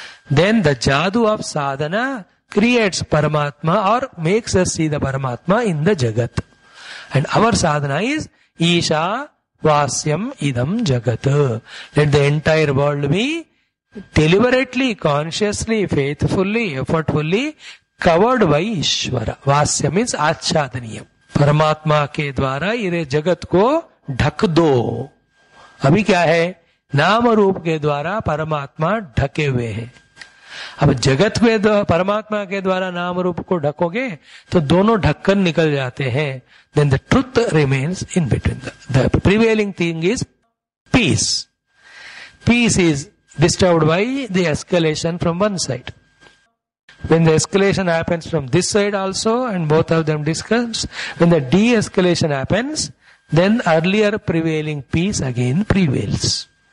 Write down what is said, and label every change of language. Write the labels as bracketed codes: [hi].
[en] Then the jadoo of sadhana creates Paramatma or makes us see the Paramatma in the Jagat. And our sadhana is Isha Vasyam Idam Jagat. Let the entire world be deliberately, consciously, faithfully, effortfully covered by Ishvara. Vasya means Achadaniyam. [hi] Paramatma के द्वारा ये जगत को ढक दो. अभी क्या है? नाम रूप के द्वारा परमात्मा ढके हुए हैं. अब जगत के परमात्मा के द्वारा नाम रूप को ढकोगे तो दोनों ढक्कन निकल जाते हैं. [en] Then the truth remains in between. The prevailing thing is peace. Peace is disturbed by the escalation from one side. When the escalation happens from this side also, and both of them discuss, when the de-escalation happens, then earlier prevailing peace again prevails.